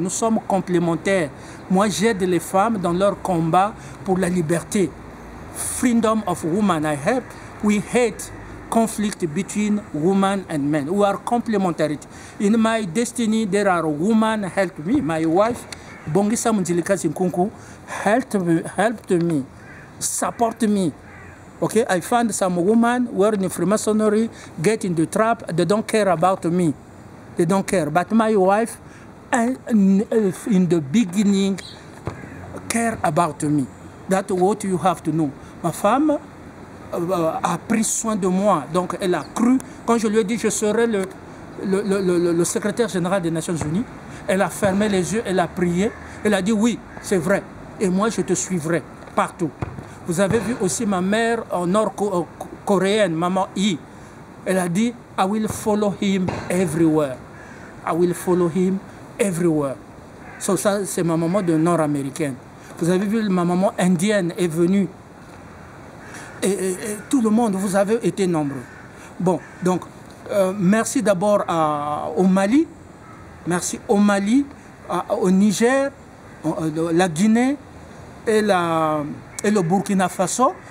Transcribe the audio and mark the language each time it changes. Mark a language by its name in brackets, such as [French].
[French] Nous sommes complémentaires. Moi, j'aide les femmes dans leur combat pour la liberté. [English] Freedom of woman, I help. We hate conflict between women and men. We are complementarity. In my destiny, there are women help me. My wife, Bongisa Mundilika Zinkunku, helped me, support me. Okay, I found some women who are in Freemasonry, get in the trap, they don't care about me. They don't care. But my wife, in the beginning, care about me. That's what you have to know. [French] Ma femme a pris soin de moi. Donc, elle a cru. Quand je lui ai dit que je serai le secrétaire général des Nations Unies, elle a fermé les yeux, elle a prié. Elle a dit oui, c'est vrai. Et moi, je te suivrai partout. Vous avez vu aussi ma mère nord-coréenne, maman Yi. Elle a dit, [English] I will follow him everywhere. I will follow him everywhere. [French] So, ça, c'est ma maman de nord-américaine. Vous avez vu, ma maman indienne est venue. Et tout le monde, vous avez été nombreux. Bon, donc, merci d'abord au Mali. Merci au Mali, au Niger, la Guinée et le Burkina Faso.